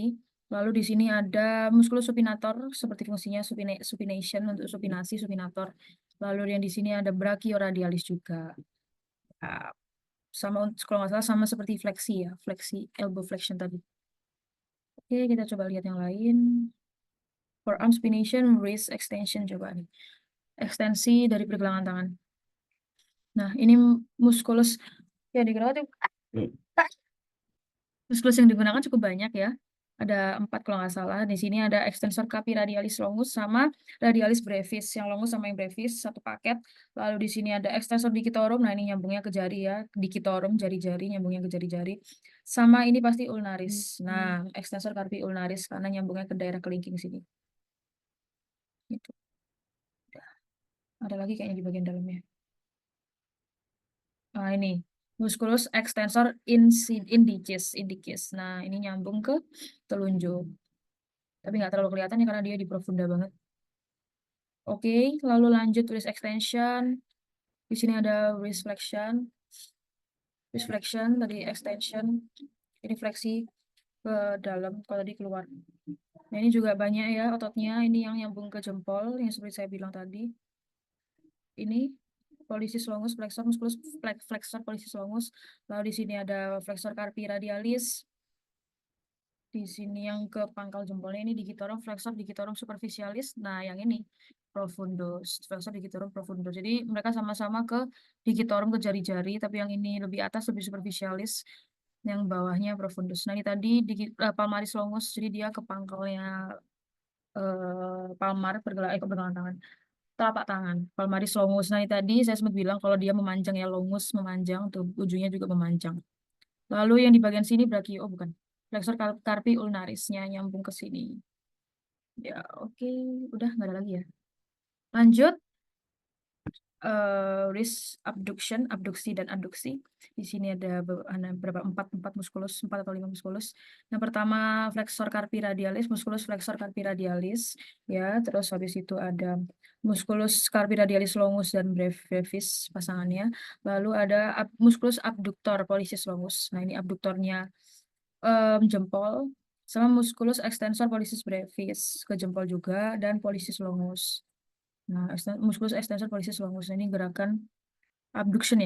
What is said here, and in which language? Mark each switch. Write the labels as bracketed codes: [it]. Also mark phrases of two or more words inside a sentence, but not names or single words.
[id] Lalu di sini ada musculus supinator seperti fungsinya supination untuk supinasi, supinator. Lalu yang di sini ada brachioradialis juga. Nah, sama kalau nggak salah sama seperti fleksi ya, fleksi [en] elbow flexion [id] tadi. Oke, kita coba lihat yang lain. [en] Forearm supination, wrist extension [id] coba nih. Ekstensi dari pergelangan tangan. Nah, ini musculus ya digunakan musculus yang digunakan cukup banyak ya. Ada 4 kalau nggak salah. Di sini ada extensor capi radialis longus sama radialis brevis. Yang longus sama yang brevis satu paket. Lalu di sini ada extensor digitorum. Nah, ini nyambungnya ke jari ya. Digitorum jari-jari nyambungnya ke jari-jari. Sama ini pasti ulnaris. Nah, extensor carpi ulnaris karena nyambungnya ke daerah kelingking sini. Gitu. Ada lagi kayaknya di bagian dalamnya. Nah, ini musculus extensor indicis. Nah, ini nyambung ke telunjuk. Tapi nggak terlalu kelihatan ya karena dia di profunda banget. Oke, lalu lanjut [en] wrist extension. [id] Di sini ada [en] wrist flexion. Wrist flexion tadi extension. [id] Ini fleksi ke dalam, kalau tadi keluar. Nah, ini juga banyak ya ototnya. Ini yang nyambung ke jempol, yang seperti saya bilang tadi. Ini pollicis longus, flexor musculus, flexor pollicis longus. Lalu di sini ada flexor carpi radialis. Di sini yang ke pangkal jempolnya ini digitorum flexor digitorum superficialis. Nah, yang ini profundus, flexor digitorum profundus. Jadi mereka sama-sama ke digitorum ke jari-jari, tapi yang ini lebih atas lebih superficialis, yang bawahnya profundus. Nah, ini tadi palmaris longus, jadi dia ke pangkalnya palmar pergelangan tangan. Telapak tangan, palmaris longus. Nah, ini tadi saya sempat bilang kalau dia memanjang ya longus memanjang, tuh ujungnya juga memanjang. Lalu yang di bagian sini brachio, oh bukan. Flexor carpi ulnarisnya nyambung ke sini. Ya, oke. Udah nggak ada lagi ya. Lanjut. [en] wrist abduction, [id] abduksi dan adduksi. Di sini ada berapa empat muskulus, 4 atau 5 muskulus. Yang pertama flexor carpi radialis, muskulus flexor carpi radialis, ya. Terus habis itu ada muskulus carpi radialis longus dan brevis pasangannya. Lalu ada muskulus abductor pollicis longus. Nah ini abduktornya jempol, sama muskulus extensor pollicis brevis ke jempol juga dan pollicis longus. Nah, muskulus extensor pollicis longus ini gerakan abduction ya.